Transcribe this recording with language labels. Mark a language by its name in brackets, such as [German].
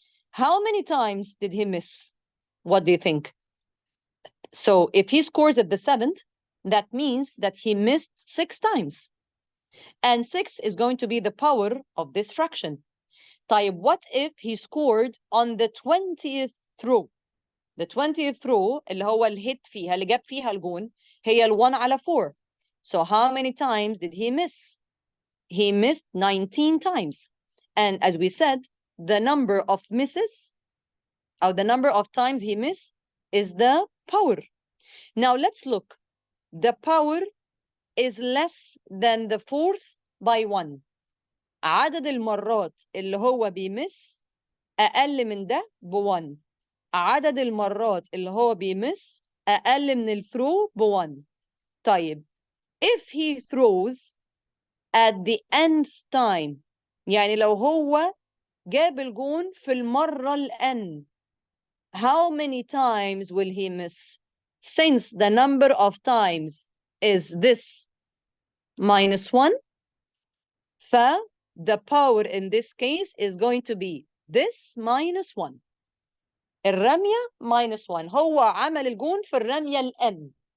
[English] How many times did he miss? What do you think? So if he scores at the 7th, that means that he missed 6 times. And 6 is going to be the power of this fraction. طيب, what if he scored on the 20th throw? The 20th throw [Arabic] اللي هو الهيت فيها اللي جاب فيها الجون هي ال 1 على 4. [English] So how many times did he miss? He missed 19 times. And as we said, the number of misses or the number of times he missed is the power. Now let's look. The power is less than the 4th by 1. [Arabic] عدد المرات اللي هو بيمس أقل من ده ب1. عدد المرات اللي هو بيمس أقل من الثرو ب1. [English] طيب, if he throws at the nth time, [Arabic] يعني لو هو جاب الجون في المرة الN, [English] how many times will he miss? Since the number of times is this minus 1, the power in this case is going to be this minus 1. [Arabic] الرمية minus 1. هو عمل الجون في الرمية الN.